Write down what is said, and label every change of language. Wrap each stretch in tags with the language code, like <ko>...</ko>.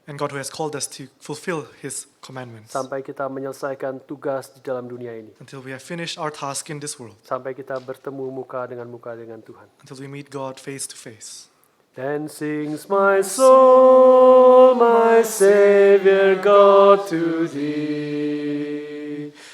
<en>And God who has called us to fulfill His commandments.</en> <id>Sampai kita menyelesaikan tugas di dalam dunia ini.</id> <en>Until we have finished our task in this world.</en> <id>Sampai kita bertemu muka dengan Tuhan.</id> <en>Until we meet God face to face. Then sings my soul, my Savior God, to Thee.</en>